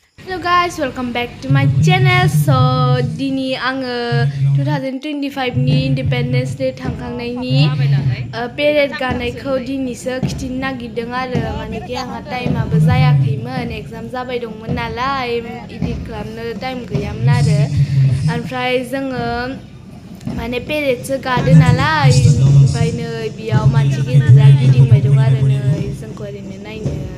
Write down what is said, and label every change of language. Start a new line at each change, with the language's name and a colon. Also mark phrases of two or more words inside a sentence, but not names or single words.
English: Hello guys, welcome back to my channel.
Bodo: So dini आङो 2025 नि Independence Day थांखांनायनि पेरेड गानायखौ दिनैसो खिथिनो नागिरदों आरो मानेकि आंहा टाइमाबो जायाखैमोन एग्जाम जाबाय दंमोन नालाय एडिट खालामनो टाइम गैयामोन आरो ओमफ्राय जोङो माने पेरेडसो गादो नालाय ओमफ्राय नै बेयाव मानसि गेजेरा गिदिंबाय दं आरो नै जोंखौ ओरैनो नायनो